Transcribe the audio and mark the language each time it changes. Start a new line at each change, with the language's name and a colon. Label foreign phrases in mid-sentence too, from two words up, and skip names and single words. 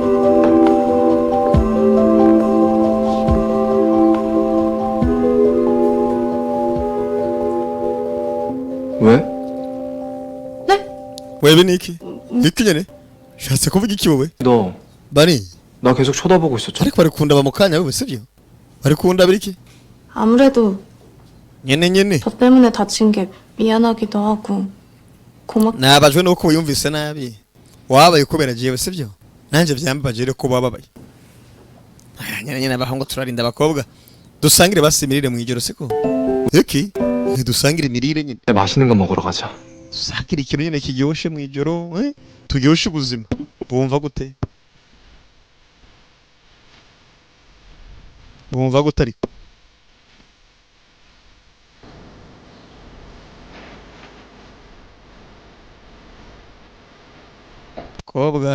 Korean: 왜?
Rundi: wewe niki iki nyene shatse kuvuga iki wowe
Korean: 너,
Rundi: bani
Korean: 나 계속 쳐다보고 있었잖아.
Rundi: ariko bari kundaba mu kanya wowe sivyo bari kundaba iki
Korean: 아무래도
Rundi: nyene
Korean: 저 때문에 다친 게 미안하기도 하고 고맙.
Rundi: nabajwe nuko wiyumvise nabi wabaye kubera jewe sivyo nanje vyambabaje rero ko bababaye nyene abahungu turarinda abakobwa dusangire basimirire mu ijoro siko iki dusangire imirire nyine
Korean: 맛있는 거 먹으러 가자.
Rundi: dusangire ikintu nyine kiryoshe mu ijoro turyoshe ubuzima bumva gute bumva gute ariko kobwa